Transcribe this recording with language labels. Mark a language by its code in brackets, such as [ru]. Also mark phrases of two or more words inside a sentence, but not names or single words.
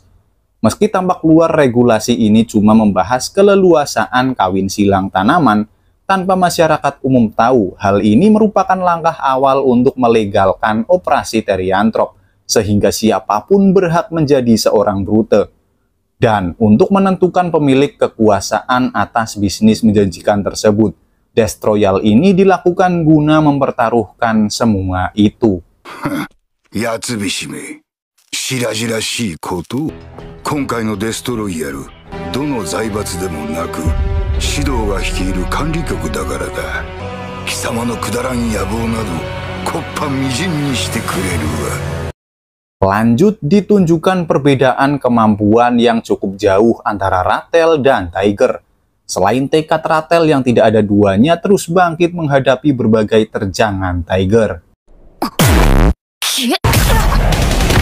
[id] Meski tampak luar, regulasi ini cuma membahas keleluasaan kawin silang tanaman, tanpa masyarakat umum tahu hal ini merupakan langkah awal untuk melegalkan operasi teriantrop, sehingga siapapun berhak menjadi seorang Brute. Dan untuk menentukan pemilik kekuasaan atas bisnis menjanjikan tersebut, Death Royale ini dilakukan guna mempertaruhkan semua itu. [ja] やつびしめ、白々しいこと。今回のデストロイヤル、どの財閥でもなく、指導が率いる管理局だからだ。貴様のくだらん野望など、こっぱみじんにしてくれるわ。 [id] Lanjut, ditunjukkan perbedaan kemampuan yang cukup jauh antara Ratel dan Tiger. Selain tekad Ratel yang tidak ada duanya terus bangkit menghadapi berbagai terjangan Tiger.